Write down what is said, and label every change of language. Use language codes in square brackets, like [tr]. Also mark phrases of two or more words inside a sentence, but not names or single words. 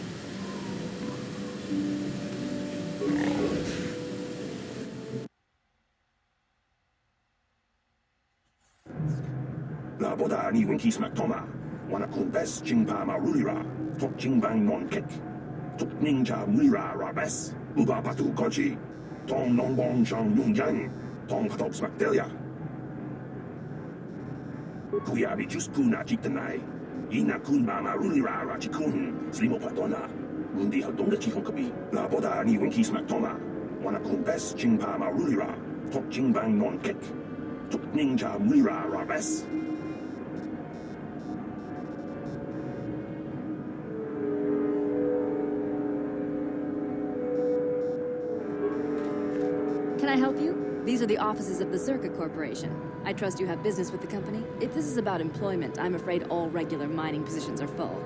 [en] La boda ni winkis maktoma, wana kumbes jingpa marulira, tok jingbang non kek, tok ninja mulira rabes, uba patu kochi, tong nongbong chang yungjang, tong katops makdelia. Kuya bi just kuna jiktanai, ina kunba marulira rachikun, slimo patona, mundi hadonga chikon kabi, la boda ni winkis maktoma, wana kumbes jingpa marulira, tok jingbang non kek, tok ninja mulira rabes. Can I help you? These are the offices of the Zerka Corporation. I trust you have business with the company. If this is about employment, I'm afraid all regular mining positions are full.